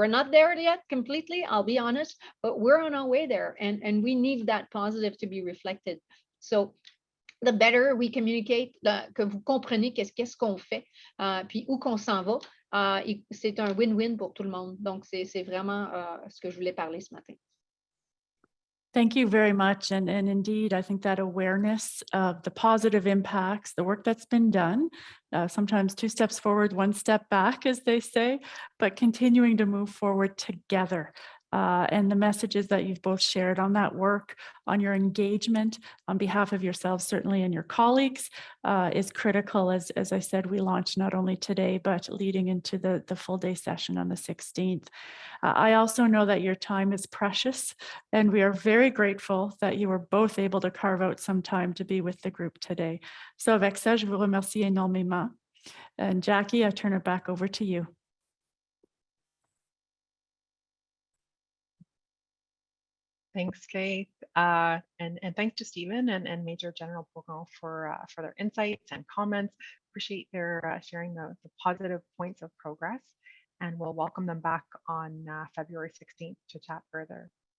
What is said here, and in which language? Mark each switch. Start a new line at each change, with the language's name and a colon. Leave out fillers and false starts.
English: We're not there yet completely, I'll be honest, but we're on our way there, and we need that positive to be reflected. So the better we communicate,
French: que vous comprenez qu'est-ce qu'on fait, puis où qu'on s'en va, c'est un win-win pour tout le monde. Donc, c'est vraiment ce que je voulais parler ce matin.
English: Thank you very much. And indeed, I think that awareness of the positive impacts, the work that's been done, sometimes 2 steps forward, 1 step back, as they say, but continuing to move forward together. And the messages that you've both shared on that work, on your engagement on behalf of yourselves, certainly, and your colleagues, is critical. As I said, we launched not only today, but leading into the full day session on the 16th. I also know that your time is precious, and we are very grateful that you were both able to carve out some time to be with the group today.
French: So avec ça, je vous remercie énormément.
English: And Jackie, I turn it back over to you. Thanks, Faith. And thanks to Stephen and Major General Bourgon for their insights and comments. Appreciate their sharing the positive points of progress, and we'll welcome them back on February 16th to chat further.